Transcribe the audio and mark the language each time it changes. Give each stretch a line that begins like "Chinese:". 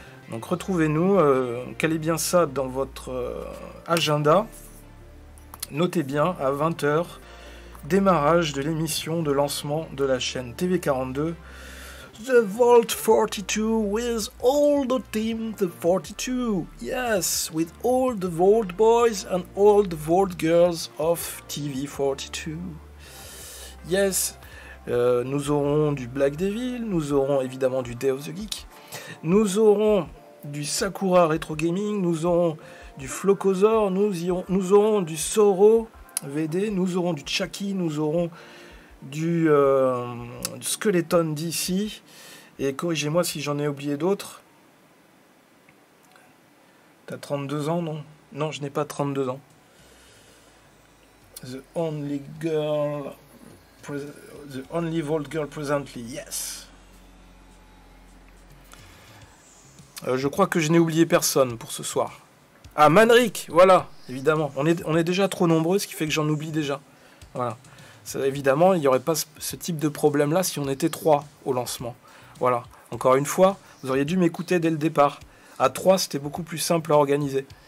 French: Donc retrouvez-nous, calez bien ça dans votre agenda. Notez bien, à 20h, démarrage de l'émission de lancement de la chaîne TV42, The Vault 42,
English: with all the team, the 42. Yes, with all the Vault Boys and all the Vault Girls of TV42.
French: Yes, nous aurons du Black Devil, nous aurons évidemment du Day of the Geek, nous aurons du Sakura Retro Gaming, nous aurons du Flocosaur, nous aurons du Soro VD, nous aurons du Chucky, nous aurons du Skeleton DC, et corrigez-moi si j'en ai oublié d'autres. T'as 32 ans, non ? Non, je n'ai pas 32 ans.
English: The only Vault Girl presently, yes.
French: Je crois que je n'ai oublié personne pour ce soir. Ah, Manrik, voilà, évidemment. On est déjà trop nombreux, ce qui fait que j'en oublie déjà. Voilà. Ça, évidemment, il n'y aurait pas ce type de problème-là si on était 3 au lancement. Voilà. Encore une fois, vous auriez dû m'écouter dès le départ. À 3, c'était beaucoup plus simple à organiser.